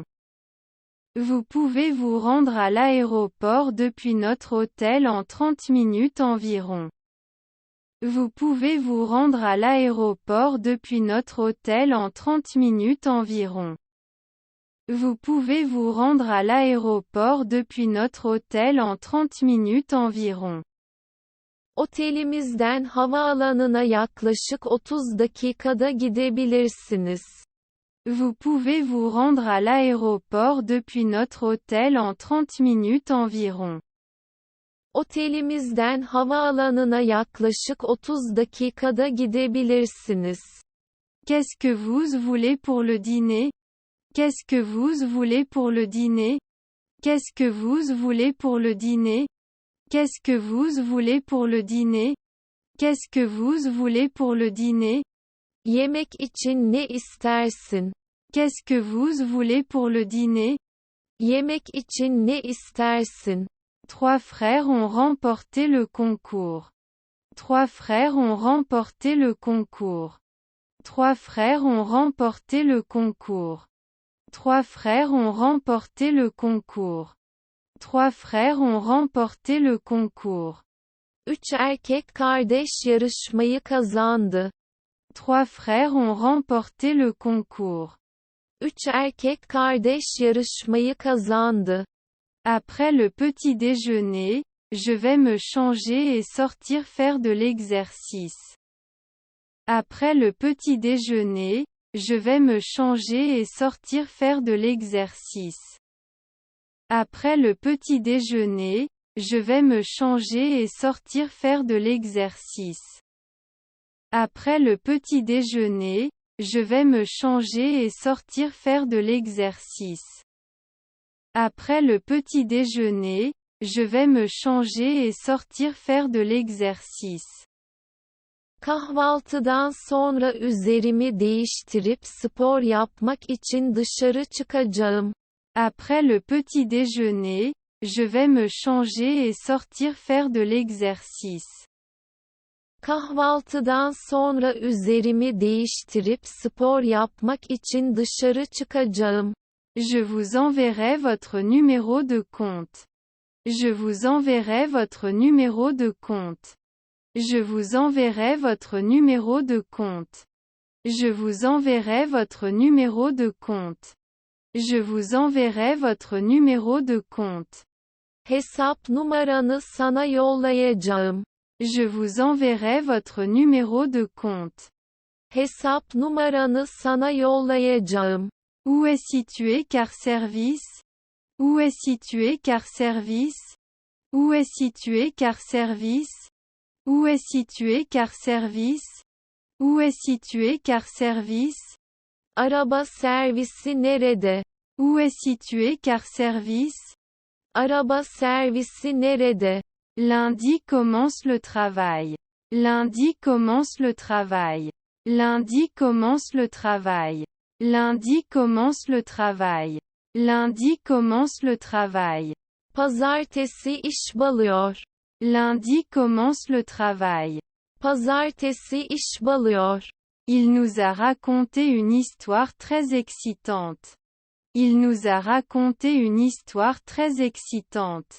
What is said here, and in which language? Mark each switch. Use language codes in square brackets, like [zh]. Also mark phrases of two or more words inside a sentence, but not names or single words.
[fr] Vous pouvez vous rendre à l'aéroport depuis notre hôtel en 30 minutes environ. Vous pouvez vous rendre à l'aéroport depuis notre hôtel en 30 minutes environ. Vous pouvez vous rendre à l'aéroport depuis notre hôtel en 30 minutes environ. [tr] Otelimizden havaalanına yaklaşık 30 dakikada gidebilirsiniz. [fr] Vous pouvez vous rendre à l'aéroport depuis notre hôtel en 30 minutes environ. [tr] Otelimizden havaalanına yaklaşık 30 dakikada gidebilirsiniz. [fr] Qu'est-ce que vous voulez pour le dîner? Qu'est-ce que vous voulez pour le dîner? Qu'est-ce que vous voulez pour le dîner? Qu'est-ce que vous voulez pour le dîner? Qu'est-ce que vous voulez pour le dîner? [tr] Yemek için ne istersin? [fr] Qu'est-ce que vous voulez pour le dîner? [tr] Yemek için ne istersin? [fr] Trois frères ont remporté le concours. Trois frères ont remporté le concours. Trois frères ont remporté le concours. Trois frères ont remporté le concours. Trois frères ont remporté le concours. [tr] Üç erkek kardeş yarışmayı kazandı. [fr] Trois frères ont remporté le concours. [tr] Üç erkek kardeş yarışmayı kazandı. [fr] Après le petit déjeuner, je vais me changer et sortir faire de l'exercice. Après le petit déjeuner, je vais me changer et sortir faire de l'exercice. Après le petit déjeuner, je vais me changer et sortir faire de l'exercice. Après le petit déjeuner, je vais me changer et sortir faire de l'exercice. Après le petit déjeuner, je vais me changer et sortir faire de l'exercice. [tr] Kahvaltıdan sonra üzerimi değiştirip spor yapmak için dışarı çıkacağım. [fr] Après le petit déjeuner, je vais me changer et sortir faire de l'exercice. [tr] Kahvaltıdan sonra üzerimi değiştirip spor yapmak için dışarı çıkacağım. [fr] Je vous enverrai votre numéro de compte. Je vous enverrai votre numéro de compte. Je vous enverrai votre numéro de compte. Je vous enverrai votre numéro de compte. Je vous enverrai votre numéro de compte. [tr] Hesap numaranı sana yollayacağım. [fr] Je vous enverrai votre numéro de compte. [tr] Hesap numaranı sana yollayacağım. [fr] Où est situé [en] car service? [fr] Où est situé [en] car service? [fr] Où est situé [en] car service? [fr] Où est situé [en] car service? [fr] Où est situé [en] car service? [tr] Araba servisi nerede? [fr] Où est situé [en] car service? [tr] Araba servisi nerede? [fr] Lundi commence le travail. Lundi commence le travail. Lundi commence le travail. Lundi commence le travail. Lundi commence le travail. [tr] Pazartesi iş balıyor. [fr] Lundi commence le travail. [tr] Pazartesi iş balıyor. [fr] Il nous a raconté une histoire très excitante. Il nous a raconté une histoire très excitante.